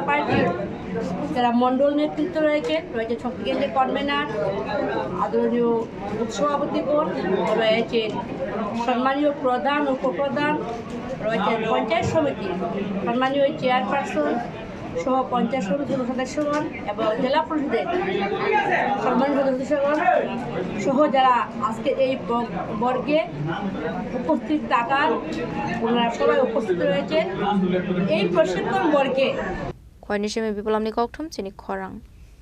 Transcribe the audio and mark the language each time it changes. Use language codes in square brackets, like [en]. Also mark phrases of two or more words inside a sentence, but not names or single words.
[bn] পার্টির যারা মণ্ডল নেতৃত্ব রয়েছে শক্তি কেন্দ্রের কনভেনার, আদরণীয় সভাপতিগণ রয়েছেন, সম্মানীয় প্রধান উপপ্রধান রয়েছেন, পঞ্চায়েত সমিতি সম্মানীয় চেয়ারপারসন সহ পঞ্চায়েত সমিতির সদস্যগণ এবং জেলা পরিষদের সম্মানীয় সদস্যগণ সহ যারা আজকে এই বর্গে উপস্থিত থাকার ওনারা সবাই উপস্থিত রয়েছে। এই প্রশিক্ষণ বর্গে [trp] Khoi ni sheme bipolam ni kokthum Chini Khorang